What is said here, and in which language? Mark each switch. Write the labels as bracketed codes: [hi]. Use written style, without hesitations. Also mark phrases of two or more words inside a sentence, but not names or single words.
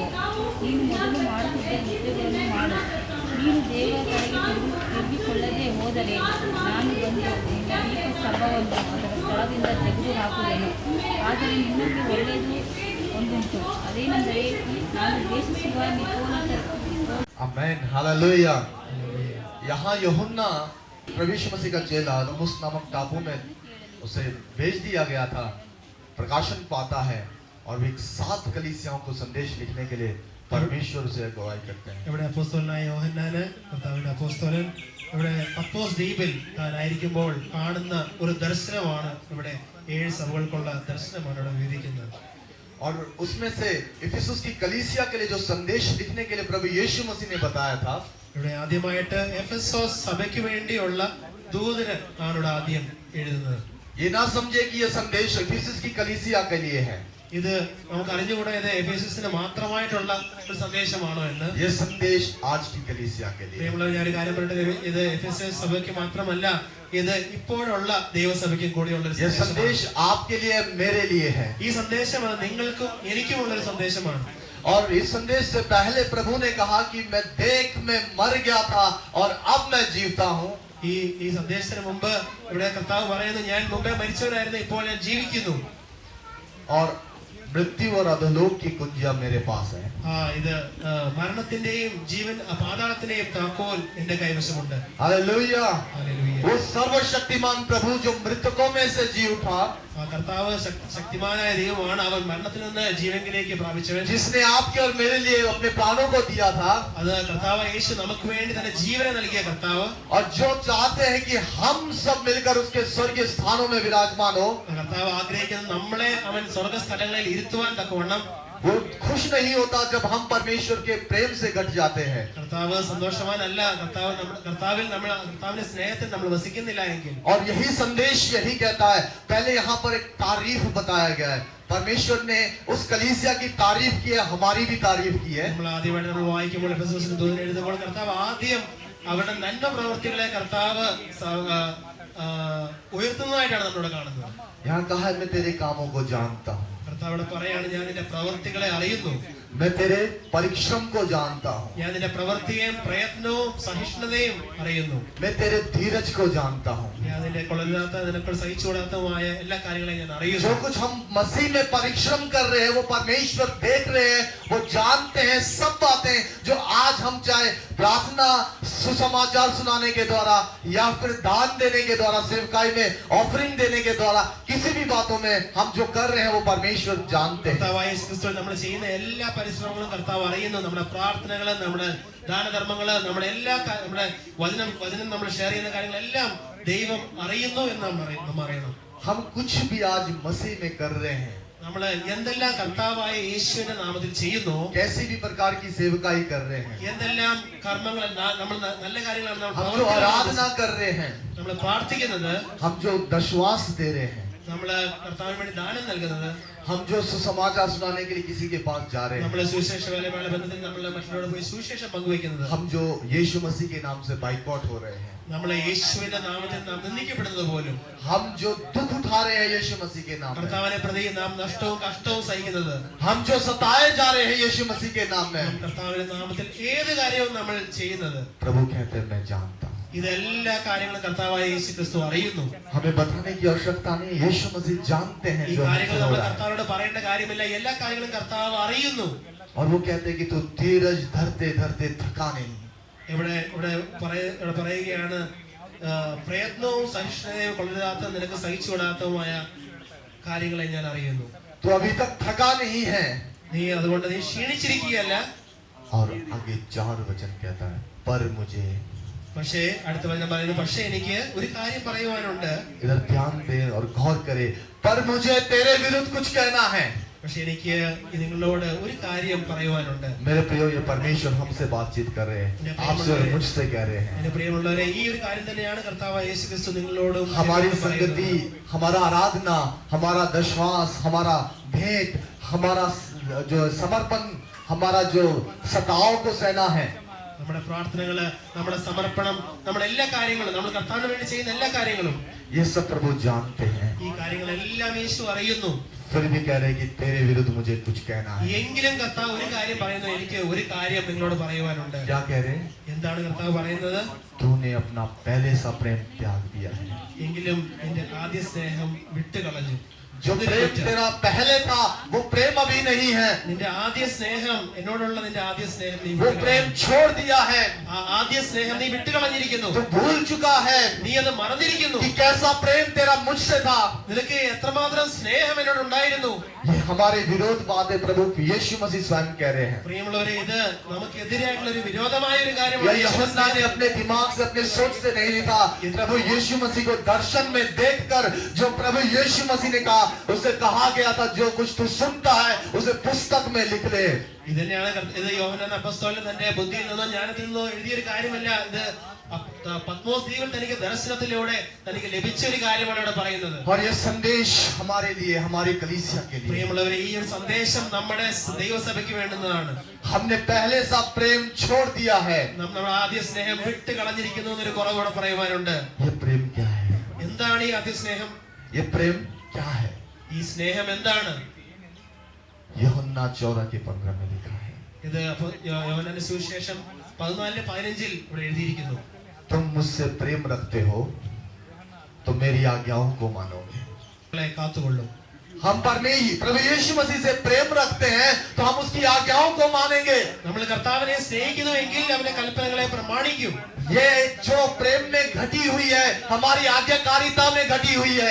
[kn] ನೀನು ಮೊದಲು ಮಾಡುತ್ತಿದ್ದ ಕೃತ್ಯಗಳನ್ನು ಮಾಡು. ನೀನು ದೇವರ ಕಡೆಗೆ ತಿರುಗಿಕೊಳ್ಳದೆ ಹೋದರೆ ನಾನು ಬಂದು ನಿನ್ನ ದೀಪಸ್ತಂಭವನ್ನು ಅದರ ಸ್ಥಳದಿಂದ ತೆಗೆದು ಹಾಕುವೆನು. ಆದರೆ ನಿನ್ನಲ್ಲಿ ಒಳ್ಳೆಯದು ಒಂದುಂಟು, ಅದೇನೆಂದರೆ ನಾನು ದ್ವೇಷಿಸುವ [hi] आमेन, हालेलुया। यहाँ यूहन्ना प्रभु यीशु मसीह का चेला दमस्क नामक टापू में उसे भेज दिया गया था। प्रकाशन पाता है और वे 7 कलीसियाओं को संदेश लिखने के लिए परमेश्वर से अगुवाई करते हैं। [ml] ഇവിടെ അപ്പോസ്തലനായ യോഹന്നാന്, കർത്താവിന്റെ അപ്പോസ്തലൻ, ഇവിടെ പത്മോസ് ദ്വീപിൽ താനായിരിക്കുമ്പോൾ കാണുന്ന ഒരു ദർശനമാണ്, ഇവിടെ 7 സഭകൾക്കുള്ള ദർശനമാണ് ഇവിടെ വിവരിക്കുന്നത്. [hi] और उसमें से इफिसुस की कलीसिया के लिए जो संदेश लिखने के लिए प्रभु यीशु मसीह ने बताया था, [ml] ഇവിടെ ആദ്യമായിട്ട് എഫെസോസ് സഭയ്ക്ക് വേണ്ടിയുള്ള ദൂതന് ആണ് ഇവിടെ ആദ്യം എഴുതുന്നത്. [hi] ये ना समझे कि ये संदेश इफिसुस की कलीसिया के लिए है। [ml] ഇത് നമുക്ക് അറിഞ്ഞുകൂടാ ഇത് എഫെസസിന് മാത്രമായിട്ടുള്ള ഒരു സന്ദേശമാണോ എന്ന്. [hi] ये संदेश आज की कलीसिया के लिए। [ml] പ്രിയമുള്ളവരെ, ഞാൻ ഒരു കാര്യം പറയട്ടെ, ഇത് എഫെസസ് സഭയ്ക്ക് മാത്രമല്ല, ഇത് ഇപ്പോഴുള്ള ദൈവസഭയ്ക്കും കൂടിയുള്ള ഒരു [hi] ये संदेश आपके लिए मेरे लिए है। [ml] ഈ സന്ദേശം നിങ്ങൾക്കും എനിക്കുമുള്ള ഒരു സന്ദേശമാണ്. [hi] और इस संदेश से पहले प्रभु ने कहा कि मैं देख में मर गया था और अब मैं जीवता हूँ। [ml] ഈ സന്ദേശത്തിന് മുമ്പ് ഇവിടെ കർത്താവ് പറയുന്നു, ഞാൻ മുമ്പേ മരിച്ചവനായിരുന്നു, ഇപ്പോൾ ഞാൻ ജീവിക്കുന്നു. [hi] और मृत्यु और अधोलोक की कुंजियां मेरे पास है। [ml] ഇത് മരണത്തിന്റെയും ജീവൻ പാതാളത്തിന്റെയും താക്കോൽ എന്റെ കൈവശമുണ്ട്. [hi] हालेलुया। [ml] ഹല്ലേലൂയ. [hi] वो सर्वशक्तिमान प्रभु जो मृतकों में से जी उठा, [ml] കർത്താവ് ശക്തിമാനായ ദൈവമാണ്. അവൻ മരണത്തിൽ നിന്ന് ജീവനിലേക്ക് പ്രാപിച്ചവൻ. [hi] जिसने आपके और मेरे लिए अपने प्राणों को दिया था, [ml] അത് കർത്താവ് യേശു നമുക്ക് വേണ്ടി തന്റെ ജീവനെ നൽകിയ കർത്താവ്. [hi] और जो चाहते हैं कि हम सब मिलकर उसके स्वर्गीय स्थानों में विराजमान हो। [ml] കർത്താവ് ആഗ്രഹിക്കുന്നത് നമ്മളെ അവൻ സ്വർഗ്ഗസ്ഥലങ്ങളിൽ ഇരുത്തുവാൻ തക്കവണ്ണം. [hi] वो खुश नहीं होता जब हम परमेश्वर के प्रेम से घट जाते हैं। [ml] കർത്താവ് സന്തോഷവാനല്ല കർത്താവിന്റെ സ്നേഹത്തിൽ നമ്മൾ വസിക്കുന്നില്ല എങ്കിൽ. [hi] और यही संदेश यही कहता है। पहले यहाँ पर एक तारीफ बताया गया है। परमेश्वर ने उस कलीसिया की तारीफ की है, हमारी भी तारीफ की है। [ml] നമ്മൾ ആദ്യമായിട്ട് നമ്മൾ വായിക്കുമ്പോൾ എഫെസോസിന് ദൂതൻ എഴുതുമ്പോൾ കർത്താവ് ആദ്യം അവരുടെ നന്മ പ്രവൃത്തികളെ കർത്താവ് ഉയർത്തുന്നതായിട്ടാണ് നമ്മളിവിടെ കാണുന്നത്. [hi] यहाँ कहा है, मैं तेरे कामों को जानता हूँ। [ml] കർത്താവ് പറയാണ്, ഞാൻ നിന്റെ പ്രവൃത്തികളെ അറിയുന്നു. [hi] मैं तेरे परिश्रम को जानता हूँ। [ml] ഞാൻ നിന്റെ പ്രവൃത്തിയെയും പ്രയത്നവും സഹിഷ്ണുതയും അറിയുന്നു. [hi] मैं तेरे धीरज को जानता हूँ। [ml] ഞാൻ നിന്റെ കൊള്ളരുതാത്ത, നിനക്ക് സഹിച്ചുകൂടാത്തതുമായ എല്ലാ കാര്യങ്ങളെയും ഞാൻ അറിയുന്നു. [hi] जो कुछ हम मसीह में परिश्रम कर रहे हैं वो परमेश्वर देख रहे हैं, वो जानते हैं सब बातें जो आज हम चाहे प्रार्थना, सुसमाचार सुनाने के द्वारा या फिर दान देने के द्वारा, सेवकाई में ऑफरिंग देने के द्वारा, किसी भी बातों में हम जो कर रहे हैं वो परमेश्वर जानते हैं। [ml] കർത്താവായ യേശു ക്രിസ്തു നമ്മൾ ചെയ്യുന്ന എല്ലാ പരിശ്രമങ്ങളും കർത്താവ് അറിയുന്നു. നമ്മുടെ പ്രാർത്ഥനകള്, നമ്മുടെ ദാനധർമ്മങ്ങള്, നമ്മുടെ എല്ലാ നമ്മുടെ വചനം നമ്മൾ ഷെയർ ചെയ്യുന്ന കാര്യങ്ങളെല്ലാം ദൈവം അറിയുന്നു എന്ന് നമ്മൾ അറിയണം. [hi] हम कुछ भी आज मसीह में कर रहे हैं, [ml] നമ്മൾ എന്തെല്ലാം കർത്താവായ യേശുവിന്റെ നാമത്തിൽ ചെയ്യുന്നു, [hi] कैसी भी प्रकार की सेवकाई कर रहे हैं, [ml] എന്തെല്ലാം കർമ്മങ്ങൾ നമ്മൾ നല്ല കാര്യങ്ങളാണ് [hi] हम जो आराधना कर रहे हैं, [ml] നമ്മൾ പ്രാർത്ഥിക്കുന്നത്, [hi] हम जो दशवास दे रहे हैं, [ml] നമ്മൾ കർത്താവിന് വേണ്ടി ദാനം നൽകുന്നത്, [hi] हम जो सुसमाचार सुनाने के लिए किसी के पास जा रहे हैं, [ml] നമ്മളെ സുവിശേഷ വേലയുമായി ബന്ധത്തിൽ നമ്മൾ മറ്റുള്ളവരോട് പോയി സുവിശേഷം പങ്കുവയ്ക്കുന്നത്, [hi] हम जो यीशु मसीह के नाम से बाइकआउट हो रहे हैं, [ml] നമ്മളെ യേശുവിന്റെ നാമത്തിൽ നാം നിന്ദിക്കപ്പെടുന്നത് പോലും, [hi] हम जो दुख उठा रहे हैं यीशु मसीह के नाम में, [ml] കർത്താവിനെ പ്രതി നാം നഷ്ടവും കഷ്ടവും സഹിക്കുന്നത്, [hi] हम जो सताए जा रहे हैं यीशु मसीह के नाम में, [ml] കർത്താവിന്റെ നാമത്തിൽ ഏത് കാര്യവും നമ്മൾ ചെയ്യുന്നത്, [hi] प्रभु कहते हैं मैं जानता हूं। [ml] ഇതെല്ലാ കാര്യങ്ങളും കർത്താവായ യേശു ക്രിസ്തു അറിയുന്നു. [hi] हमें बताने की आवश्यकता नहीं, यीशु मसीह जानते हैं [ml] ഈ [hi] जो [ml] കാര്യങ്ങൾ [hi] हमसे हो [ml] നമ്മൾ [hi] रहा है। [ml] കർത്താവിനോട് പറയേണ്ട കാര്യമില്ല, എല്ലാ കാര്യങ്ങളും കർത്താവ് അറിയുന്നു. [hi] और वो कहते हैं कि तू धीरज धरते धरते थका नहीं। [ml] ഇവിടെ പറയുകയാണ്, പ്രയത്നവും സഹിഷ്ണുതയും കൊള്ളരുതാത്ത നിനക്ക് സഹിച്ചുകൂടാത്തതുമായ കാര്യങ്ങളെ ഞാൻ അറിയുന്നു. [hi] तो अभी तक थका नहीं है। [ml] നീ അതുകൊണ്ട് നീ ക്ഷീണിച്ചിരിക്കുകയല്ല. [hi] और आगे 4 वचन कहता है पर मुझे, [ml] പക്ഷേ അടുത്ത വചനം പറയുന്നു, പക്ഷേ എനിക്ക് ഒരു കാര്യം പറയുവാനുണ്ട്. [hi] इधर ध्यान दे और गौर करे, पर मुझे तेरे विरुद्ध कुछ कहना है। [ml] പക്ഷെ എനിക്ക് നിങ്ങളോട് ഒരു കാര്യം പറയുവാനുണ്ട്. [hi] मेरे प्रियो, ये परमेश्वर हमसे बातचीत कर रहे हैं, आपसे और मुझसे कह रहे हैं। [ml] എന്റെ പ്രിയമുള്ളവരെ, ഈ ഒരു കാര്യം തന്നെയാണ് കർത്താവായ യേശു ക്രിസ്തു നിങ്ങളോടും [hi] हमारी [ml] പറയുന്നത്. [hi] संगति, हमारा आराधना, हमारा दशवास, हमारा भेंट, हमारा जो समर्पण, हमारा जो सताव को सहना है, [ml] നമ്മുടെ പ്രാർത്ഥനകള്, നമ്മുടെ സമർപ്പണം, നമ്മുടെ എല്ലാ കാര്യങ്ങളും, നമ്മൾ കർത്താവിന് വേണ്ടി ചെയ്യുന്ന എല്ലാ കാര്യങ്ങളും, [hi] ये सब प्रभु जानते हैं। [ml] ഈ കാര്യങ്ങളെല്ലാം യേശു അറിയുന്നു. [hi] फिर भी कह रहे हैं कि तेरे विरुद्ध मुझे कुछ कहना है। [ml] എങ്കിലും കർത്താവ് ഒരു കാര്യം പറയുന്നു, എനിക്ക് ഒരു കാര്യം നിങ്ങളോട് പറയുവാനുണ്ട്. [hi] क्या कह रहे हैं? [ml] എന്താണ് കർത്താവ് പറയുന്നത്? [hi] तूने अपना पहले सा प्रेम त्याग दिया है। [ml] എങ്കിലും എന്റെ ആദ്യ സ്നേഹം വിട്ടുകളഞ്ഞു. [hi] जो प्रेम तेरा पहले था वो प्रेम अभी नहीं है। [ml] നിന്റെ ആദ്യ സ്നേഹം, എന്നോടുള്ള നിന്റെ ആദ്യ സ്നേഹം നീ [hi] वो [ml] വിട്ടുകളഞ്ഞു. [hi] प्रेम छोड़ दिया है। [ml] ആ ആദ്യ സ്നേഹം നീ വിട്ടുകളഞ്ഞിരിക്കുന്നു. [hi] तू भूल चुका है [ml] നീ അത് മറന്നിരിക്കുന്നു. [hi] कि कैसा प्रेम तेरा मुझसे था। [ml] നിനക്ക് എത്രമാത്രം സ്നേഹം എന്നോട് ഉണ്ടായിരുന്നു. [hi] ये हमारे विरोध बातें प्रभु यीशु मसीह स्वयं कह रहे हैं। [ml] പ്രിയമുള്ളവരെ, ഇത് നമുക്കെതിരായിട്ടുള്ള ഒരു വിരോധമായ ഒരു [hi] या [ml] കാര്യമാണ്. [hi] यूहन्ना ने अपने दिमाग से, अपने सोच से नहीं लिखा। प्रभु यीशु मसीह को दर्शन में देखकर जो प्रभु यीशु मसीह ने कहा, उसे कहा गया था जो कुछ तू सुनता है उसे पुस्तक में लिख ले। [ml] ഇത് തന്നെയാണ് ഇത് യോഹന്നാൻ അപ്പോസ്തലൻ തന്റെ ബുദ്ധിയിൽ നിന്നോ ജ്ഞാനത്തിൽ നിന്നോ എഴുതിയൊരു കാര്യമല്ല. ഇത് പത്മോസ് ദ്വീപിൽ തനിക്ക് ദർശനത്തിലൂടെ തനിക്ക് ലഭിച്ച ഒരു കാര്യമാണ് ഇവിടെ പറയുന്നത്. [hi] और ये संदेश हमारे लिए, हमारी कलीसिया के लिए, [ml] പ്രിയമുള്ളവരെ, ഈ ഒരു സന്ദേശം നമ്മുടെ ദൈവസഭയ്ക്ക് വേണ്ടുന്നതാണ്. [hi] हमने पहले सा प्रेम छोड़ दिया है। [ml] നമ്മുടെ ആദ്യ സ്നേഹം വിട്ട് കളഞ്ഞിരിക്കുന്നു എന്നൊരു കുറവൂടെ പറയുവാനുണ്ട്. [hi] ये प्रेम क्या है? [ml] എന്താണ് ഈ ആദ്യ സ്നേഹം? [hi] ये प्रेम क्या है? [ml] ഈ സ്നേഹം എന്താണ്? [hi] यूहन्ना 14:15 में लिखा है, [ml] ഇത് യോഹന്നാന്റെ സുവിശേഷം 14:15 ഇവിടെ എഴുതിയിരിക്കുന്നു. [hi] तुम मुझसे प्रेम रखते हो तो मेरी आज्ञाओं को मानोगे। [ml] നിങ്ങളെ കാത്തുകൊള്ളും. [hi] हम प्रभु यीशु मसीह से प्रेम रखते हैं तो हम उसकी आज्ञाओं को मानेंगे। [ml] നമ്മൾ കർത്താവിനെ സ്നേഹിക്കുന്നുവെങ്കിൽ അവന്റെ കൽപ്പനകളെ പ്രമാണിക്കും. [hi] ये जो प्रेम में घटी हुई है हमारी आज्ञाकारिता में घटी हुई है।